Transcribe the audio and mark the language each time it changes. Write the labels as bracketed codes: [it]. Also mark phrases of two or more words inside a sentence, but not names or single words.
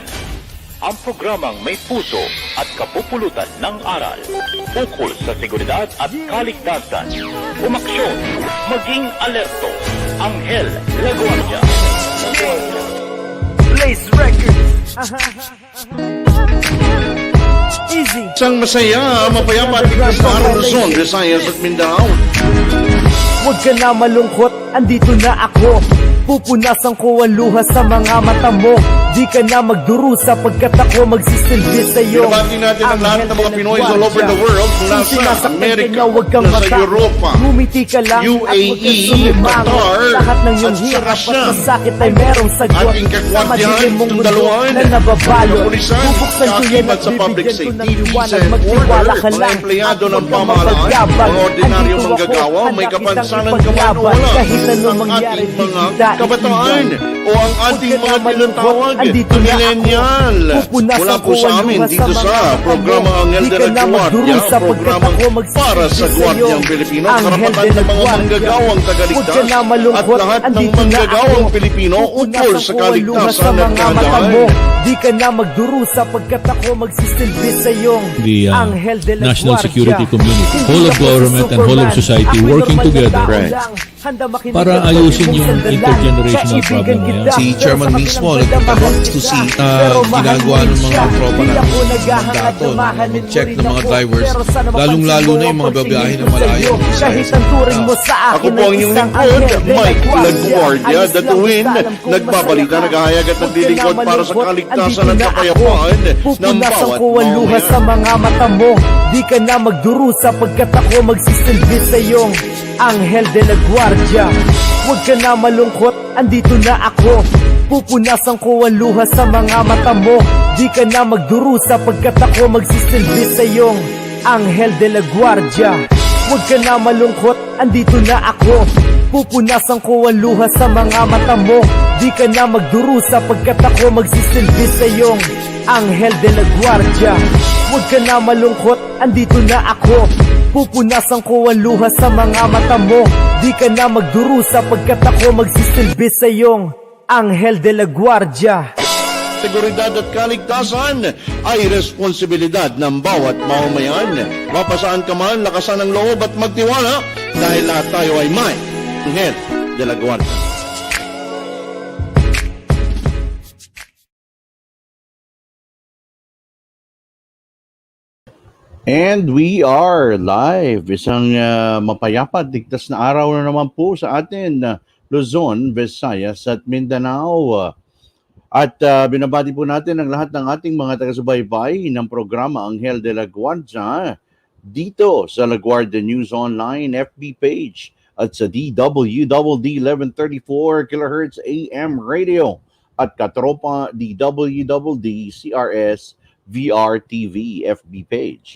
[tl] Ang programang may puso at kapupulutan ng aral. Ukol sa seguridad at kaligtasan. Umaksyon, maging alerto. Anghel de la Guardia. Blaze Records. Easy. Isang masaya, mapayapa at ligtas na araw Luzon, Visayas at Mindanao. Huwag ka na malungkot, andito na ako. Pupunasan ko ang luha sa mga mata mo. Di ka na magdurusa pagkat ako magsisilbi sa'yo. Binabati natin ang lahat ng mga Pinoy [en] all over the world [tl] mula sa Amerika, nasa Europa, UAE, Qatar, lahat ng iyong hirap at masakit ay merong sagot. ating Sa kakwatihan, madilim mong mundo tundaluan, na nababalo. kapulisan, Bubuksan ko yan at kaakibat sa public bibigyan ko ng safety, liwanag. [en] peace and [tl] Magtiwala [en] order, [tl] ka mga lang. empleyado At ng huwag kang pamahalaan, mapagyabang. mga ordinaryong Andito manggagawa, ako, may handa kapansanan kitang ka man o ipaglaban. wala. Kahit anong Ang mangyari, ating mga di kita kabataan iiwan. o ang ating mga tinatawag millennial. Mula po sa amin dito sa programa Anghel de la Guardia, programang para sa Guardiang Pilipino, karapatan ng mga manggagawang tagaligtas at lahat ng manggagawang Pilipino ukol sa kaligtasan at kahandaan. Di ka na magdurusa pagkat ako magsisilbi sa iyong Anghel de la National Guardia. [en] Security Community, whole of government and whole of society working together [tl] para ayusin yung [en] intergenerational problem [tl] na yan. Si Chairman mismo nagtatanong [en] to see [tl] ginagawa ng mga tropa na mandato na mag-check ng mga drivers, lalong-lalo na yung mga babiyahe na malayo. Ako po ang inyong lingkod, Mike La Guardia, the Twin, nagbabalita, naghahayag at naglilingkod para sa kaligtasan at kapayapaan ng Pupunasan bawat ko ang luha sa mamayan. mga mata mo. Di ka na magdurusa pagkat ako magsisilbi sa iyong Anghel de la Guardia. Huwag ka na malungkot, andito na ako. Pupunasan ko ang luha sa mga mata mo. Di ka na magdurusa pagkat ako magsisilbi sa iyong Anghel de la Guardia. Huwag ka na malungkot, andito na ako. Pupunasan ko ang luha sa mga mata mo. Di ka na magdurusa pagkat ako magsisilbi sa iyong Anghel de la Guardia. Huwag ka na malungkot, andito na ako. Pupunasan ko ang luha sa mga mata mo. Di ka na magdurusa pagkat ako magsisilbi sa iyong Anghel de la Guardia. Seguridad at kaligtasan ay responsibilidad ng bawat mamamayan. Mapasaan ka man, lakasan ang loob at magtiwala dahil lahat tayo ay may Anghel de la Guardia. [en] And we are live. [tl] Isang mapayapa at ligtas na araw na naman po sa atin, Luzon, Visayas at Mindanao. At binabati po natin ang lahat ng ating mga taga-subaybay ng programa Anghel de la Guardia dito sa La Guardia News Online FB page at sa DWDD 1134 kHz AM radio at katropa DWDD CRS VR TV FB page.